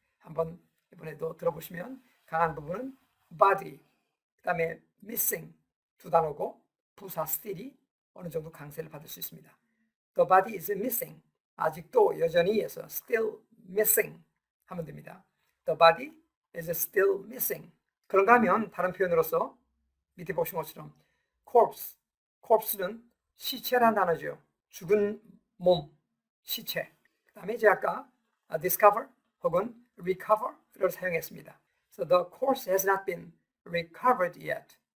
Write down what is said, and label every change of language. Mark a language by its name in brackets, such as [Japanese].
[Korean] 한번 이번에도 들어보시면 강한 부분은 body, 그 다음에 missing 두 단어고 부사 still이 어느 정도 강세를 받을 수 있습니다. [English] The body is missing. [Korean] 아직도 여전히 해서 still missing 하면 됩니다. [English] The body is still missing. [Korean] 그런가 하면 다른 표현으로서 밑에 보신 것처럼 corpse는 시체라는 단어죠. 죽은 몸, 시체. 그 다음에 이제 아까 discover 혹은 recover를 사용했습니다. [English] So the corpse has not been recovered yet.